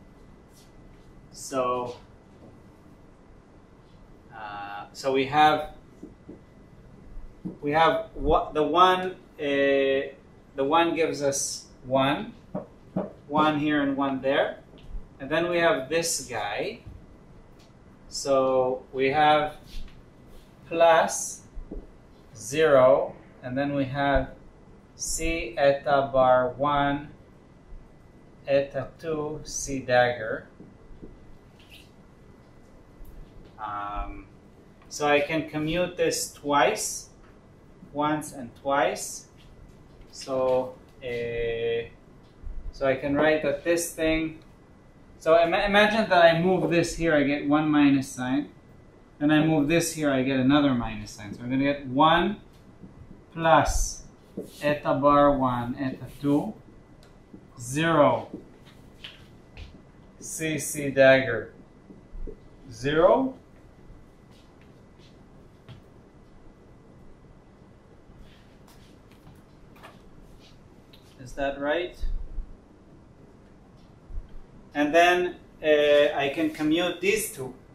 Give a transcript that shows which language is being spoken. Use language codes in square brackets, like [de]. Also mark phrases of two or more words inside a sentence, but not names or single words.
[en] So, so we have what the one gives us 1 here and 1 there, and then we have this guy. So we have plus 0, and then we have c eta bar 1 eta 2 c dagger. So I can commute this twice, once and twice. So so I can write that this thing, so imagine that I move this here, I get 1 minus sign. Then I move this here, I get another minus sign. So I'm going to get 1 plus eta bar 1 eta 2, 0 c dagger 0. Is that right? And then I can commute these two.